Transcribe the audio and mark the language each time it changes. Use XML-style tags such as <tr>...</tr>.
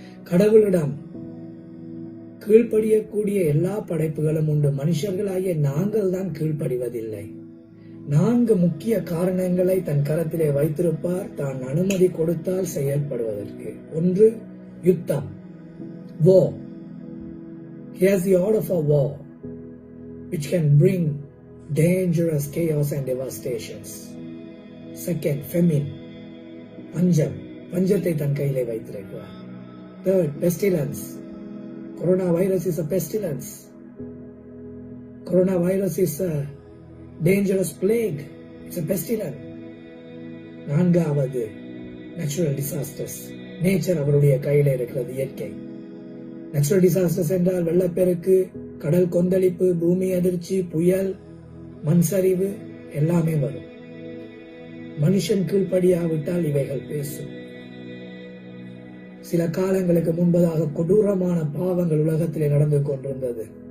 <ta>கடவுளிடம் கீழ்ப்படியக்கூடிய எல்லா படைப்புகளும் உண்டு. மனுஷர்களாகிய நாங்கள் தான் கீழ்ப்படிவதில்லை. 4 முக்கிய காரணங்களை தன் கரத்திலே வைத்திருப்பார் தான் அனுமதி கொடுத்தால் செயல்படுவதற்கு. 1, யுத்தம்,</ta> <en>war. He has the order for war, which can bring dangerous chaos and devastations.</en> <ta>2,</ta> <en>famine,</en> <ta>பஞ்சம், பஞ்சத்தை தன் கையிலே வைத்திருக்கிறார்.</ta> <en>3, pestilence. Coronavirus is a pestilence. Coronavirus is a dangerous plague. It's a pestilence. 4வது, natural disasters.</en> <ta>நேச்சர் அவருடைய கையில இருக்கிறது, இயற்கை. Natural disasters என்றால் வெள்ளப்பெருக்கு, கடல் கொந்தளிப்பு, பூமி அதிர்ச்சி, புயல், மண் சரிவு எல்லாமே வரும். மனுஷன் கீழ்ப்படியாவிட்டால் இவைகள் பேசும். சில காலங்களுக்கு முன்பதாக கொடூரமான பாவங்கள் உலகத்திலே நடந்து கொண்டிருந்தது.</ta>